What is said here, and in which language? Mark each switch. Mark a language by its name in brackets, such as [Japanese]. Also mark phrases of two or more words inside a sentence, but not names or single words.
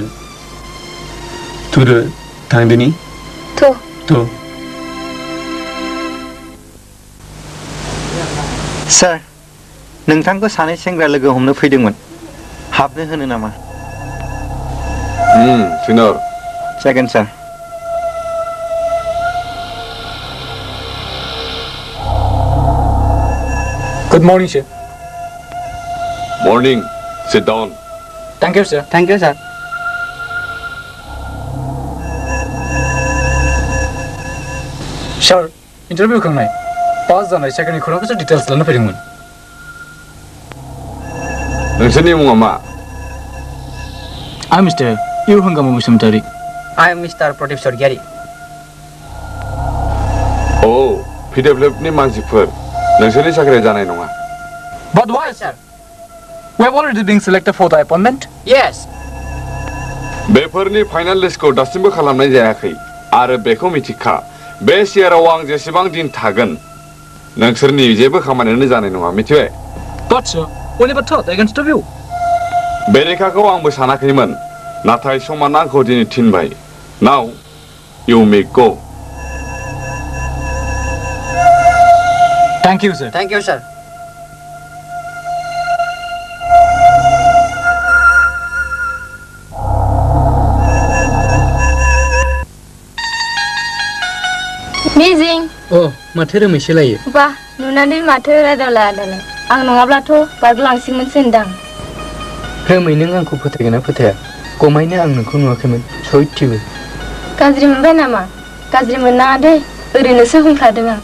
[Bodo] थुदो थांदोनि। थ' सार, नोंथांखौ सानै सेंग्रा लोगो हमनो फैदोंमोन। हाबनो होनो नामा? सिनर। जागोन सार। [English] Good morning, sir. Morning. Sit down. Thank you, sir. Thank you, sir. [Bodo] Sir, interview खांनाय 5 जानाय सेकेन्डनि खौरांखौसो डिटेल्स लानो फैदोंमोन। नोंसोरनि मुङा मा? [English] I'm Mr. Irhangama Basumatari. I am Mr. Pradeep Sorgiyari. [Bodo] PWFनि मानसिफोर नोंसोरनि साख्रिया जानाय नङा। [English] But why, sir? We have already been selected for the appointment. Yes. [Bodo] बेफोरनि फाइनाल लिस्टखौ दासिमबो खालामनाय जायाखै आरो बेखौ मिथिखा बे सियाराव आं जेसेबां दिन थागोन नोंसोरनि जेबो खामानियानो जानाय नङा मिथिबाय? [English] But sir, we never thought against of you. [Bodo] बेरेखाखौ आंबो सानाखैमोन नाथाय समाना आंखौ दिनै थिनबाय [English] Now you may go Thank you, sir. Thank you, sir. Amazing. [Bodo] Oh, माथो रोमैसो लायो बा नुनानै माथो रादावला आदालाय आं नङाब्लाथ' बारगलांसिगोनसो होनदां रोमै नों आंखौ फोथायगोन ना फोथाया गमायनो आं नोंखौ नुवाखैमोन सयथिबो गाज्रि मोनबाय नामा गाज्रि मोननाङा दे ओरैनोसो बुंफ्लादों आं